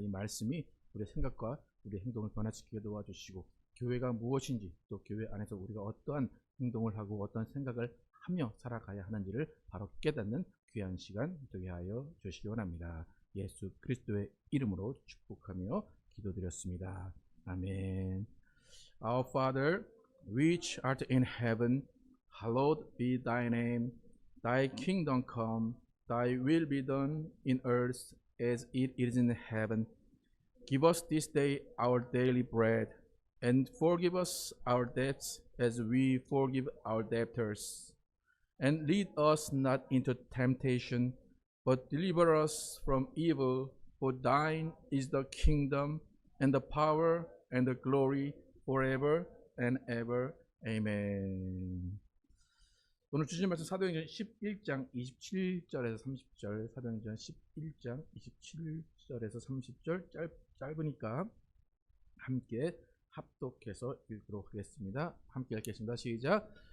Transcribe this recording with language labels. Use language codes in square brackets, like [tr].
[ko] 이 말씀이 우리의 생각과 우리의 행동을 변화시키게 도와주시고 교회가 무엇인지 또 교회 안에서 우리가 어떠한 행동을 하고 어떠한 생각을 하며 살아가야 하는지를 바로 깨닫는 귀한 시간 되게 하여 주시기 원합니다. 예수 그리스도의 이름으로 축복하며 기도드렸습니다. 아멘. [en] Our Father, which art in heaven, hallowed be thy name. Thy kingdom come, thy will be done in earth as it is in heaven. Give us this day our daily bread, and forgive us our debts as we forgive our debtors. And lead us not into temptation, but deliver us from evil. For thine is the kingdom, and the power, and the glory, forever and ever. Amen. [ko] 오늘 주신 말씀 사도행전 11장 27절에서 30절, 사도행전 11장 27절에서 30절 짧으니까 함께 합독해서 읽도록 하겠습니다. 함께 읽겠습니다. 시작.